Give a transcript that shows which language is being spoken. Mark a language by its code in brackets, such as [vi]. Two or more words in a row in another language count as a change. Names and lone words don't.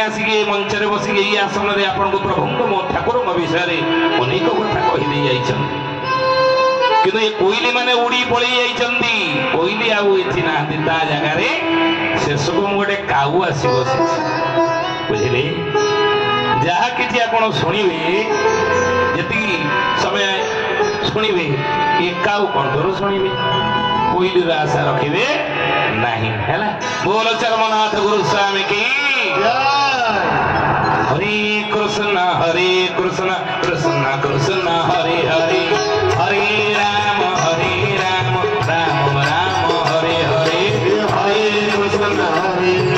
[or] ଆସିକି ଏ ମଞ୍ଚରେ ବସିକି ଏଇ ଆସନରେ ଆପଣଙ୍କୁ ପ୍ରଭୁଙ୍କ ମୋ ଠାକୁରଙ୍କ ବିଷୟରେ ଅନେକ କଥା କହିଦେଇ ଯାଇଛନ୍ତି କିନ୍ତୁ ଏ କୋଇଲି ମାନେ ଉଡି ପଳେଇ ଯାଇଛନ୍ତି କୋଇଲି ଆଉ ଏଠି ନାହାନ୍ତି ତା ଜାଗାରେ ଶେଷକୁ ମୁଁ ଗୋଟେ କାଉ ଆସି ବସିଛି ବୁଝିଲେ ଯାହା କିଛି ଆପଣ ଶୁଣିବେ ଯେତିକି ସମୟ ଶୁଣିବେ ଏ କାଉ କଣ୍ଠରୁ ଶୁଣିବେ କୋଇଲିର ଆଶା ରଖିବେ [hi] नहीं है ना बोलो चरमनाथ गुरु स्वामी की [sa] हरे कृष्ण कृष्ण कृष्ण हरे हरे हरे राम राम राम हरे हरे हरे कृष्ण हरे